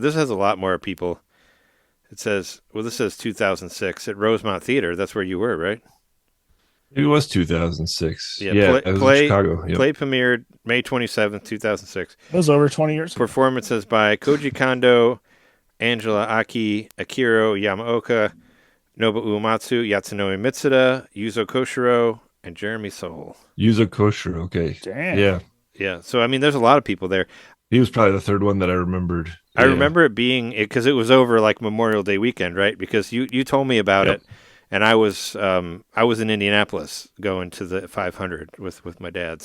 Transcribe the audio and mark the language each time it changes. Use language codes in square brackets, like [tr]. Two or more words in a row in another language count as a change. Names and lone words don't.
[en] This has a lot more people. It says this says 2006 at Rosemont Theater. That's where you were, right? It was 2006. Yeah, Yeah, I was in Chicago. Yep. Play premiered May 27th, 2006. That was over 20 years ago. Performances by Koji Kondo, Angela Aki, Akiro Yamaoka, Nobu Uematsu, Yatsunori Mitsuda, Yuzo Koshiro, and Jeremy Soule. Yuzo Koshiro. Okay. Damn. Yeah. Yeah, so I mean, there's a lot of people there. He was probably the third one that I remembered. I Yeah. remember it being because it was over like Memorial Day weekend, right? Because you told me about Yep. it, and I was in Indianapolis going to the 500 with my dad.